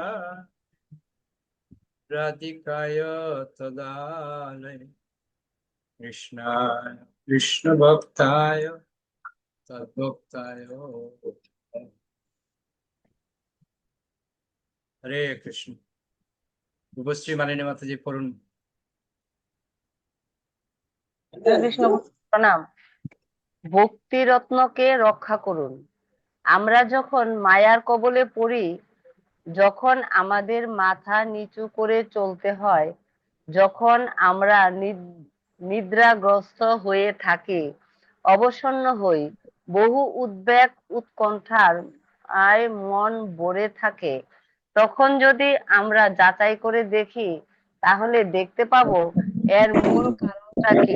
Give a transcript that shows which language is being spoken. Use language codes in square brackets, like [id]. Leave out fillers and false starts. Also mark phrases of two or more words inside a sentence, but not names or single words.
[sa] राधिकाय तदालय कृष्णाय कृष्ण भक्ताय तद्भक्ताय हरे कृष्ण। [bn] শুভশ্রী মালিনী মাতা জী পড়ুন। কৃষ্ণ প্রণাম। ভক্তি রত্নকে রক্ষা করুন। আমরা যখন মায়ার কবলে পড়ি, যখন আমাদের মাথা নিচু করে চলতে হয়, যখন আমরা নিদ্রাগ্রস্ত হয়ে থাকি, অবসন্ন হই, বহু উদ্বেগ উৎকণ্ঠার আয় মন ভরে থাকে, তখন যদি আমরা যাচাই করে দেখি, তাহলে দেখতে পাবো এর মূল কারণটা কি।